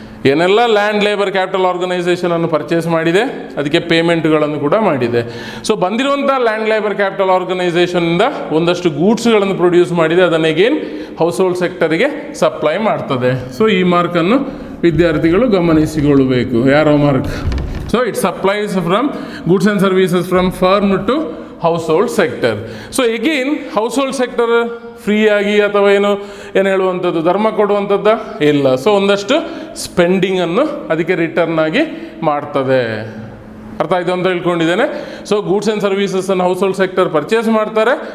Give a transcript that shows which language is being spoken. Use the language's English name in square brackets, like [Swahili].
[Kannada] ಏನೆಲ್ಲ land labour capital organisation ಅನ್ನು purchase ಮಾಡಿದೆ, ಅದಕ್ಕೆ ಪೇಮೆಂಟ್ಗಳನ್ನು ಕೂಡ ಮಾಡಿದೆ. ಸೊ ಬಂದಿರುವಂಥ ಲ್ಯಾಂಡ್ ಲೇಬರ್ ಕ್ಯಾಪಿಟಲ್ ಆರ್ಗನೈಸೇಷನಿಂದ ಒಂದಷ್ಟು ಗೂಡ್ಸ್ಗಳನ್ನು ಪ್ರೊಡ್ಯೂಸ್ ಮಾಡಿದೆ, ಅದನ್ನು ಅಗೇನ್ ಹೌಸ್ ಹೋಲ್ಡ್ ಸೆಕ್ಟರ್ಗೆ ಸಪ್ಲೈ ಮಾಡ್ತದೆ. ಸೊ ಈ ಮಾರ್ಕನ್ನು ವಿದ್ಯಾರ್ಥಿಗಳು ಗಮನಿಸಿಕೊಳ್ಳಬೇಕು. ಯಾರೋ mark. [English] So it supplies from goods and services from firm to household sector. So again household sector [Kannada] free ಆಗಿ ಅಥವಾ ಏನು ಹೇಳುವಂಥದ್ದು ಧರ್ಮ ಕೊಡುವಂಥದ್ದು ಇಲ್ಲ. ಸೊ ಒಂದಷ್ಟು ಸ್ಪೆಂಡಿಂಗನ್ನು ಅದಕ್ಕೆ ರಿಟರ್ನ್ ಆಗಿ ಮಾಡ್ತದೆ. ಅರ್ಥ ಆಯಿತು ಅಂತ ಹೇಳ್ಕೊಂಡಿದ್ದೇನೆ. So goods and ಸರ್ವೀಸಸನ್ನು house hold sector purchase ಮಾಡ್ತಾರೆ.